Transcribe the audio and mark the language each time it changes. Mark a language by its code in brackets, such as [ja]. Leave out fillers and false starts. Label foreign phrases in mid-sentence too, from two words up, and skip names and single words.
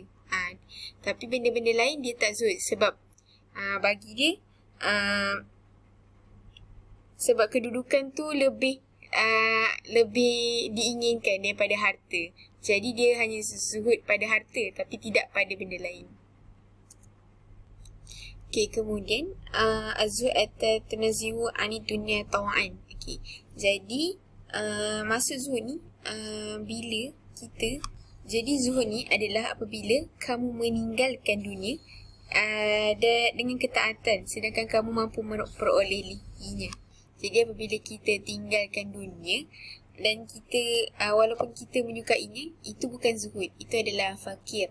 [ms] Tapi benda-benda lain dia tak zuhud sebab bagi dia sebab kedudukan tu lebih diinginkan daripada harta. Jadi dia hanya zuhud pada harta tapi tidak pada benda lain. [ar] Kemudian الزهد التنزه عن الدنيا طوعا. [ms] Jadi maksud zuhud ni jadi zuhud ni adalah apabila kamu meninggalkan dunia dengan ketaatan sedangkan kamu mampu memperolehinya. Jadi apabila kita tinggalkan dunia dan kita walaupun kita menyukainya, itu bukan zuhud, itu adalah fakir.